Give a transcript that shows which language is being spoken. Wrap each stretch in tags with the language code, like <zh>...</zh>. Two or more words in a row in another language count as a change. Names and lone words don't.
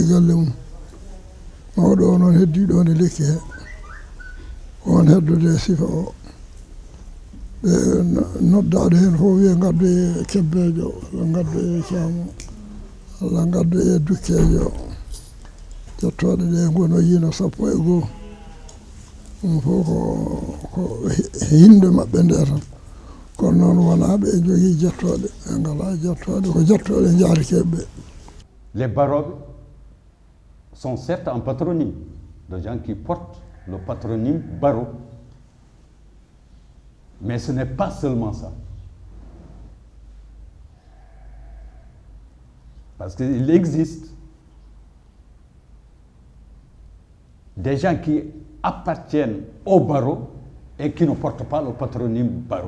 <ff>galle mum mawɗo o noon heddi ɗon e lekki he on heddude sifa o ɓe noddaɗo hen fof wiye gaddu e kebbejo walla gaddu e caamo walla gaddu e dukkejo jettoɗe ɗe gono yino 12 ɗum fof ko hinde maɓɓe nde tan kono noon wona ɓe jogii jettoɗe ɓe ngala jettoɗe ko jettoɗe jaarikeɓe.</ff> <fr>Les Barobe sont certes un patronyme de gens qui portent le patronyme Baro, mais ce n'est pas seulement ça. Parce qu'il existe des gens qui appartiennent au Baro et qui ne portent pas le patronyme Baro.</fr>